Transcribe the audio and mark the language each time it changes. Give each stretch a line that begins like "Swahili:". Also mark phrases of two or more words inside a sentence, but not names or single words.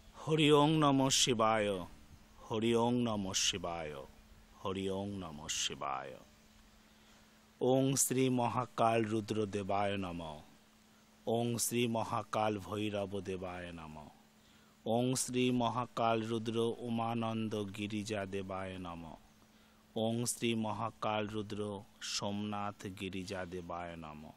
Sanskrit: হরি ওং নমঃ শিবায়, হরি ওং নমঃ শিবায়, হরি ওং নমঃ শিবায়। ওং শ্রী মহাকাল রুদ্র দেবায় নমঃ। ওং শ্রী মহাকাল ভৈরব দেবায় নমঃ। ওং শ্রী মহাকাল রুদ্র উমানন্দ গিরিজা দেবায় নমঃ। ওং শ্রী মহাকাল রুদ্র সোমনাথ গিরিজা দেবায় নমঃ।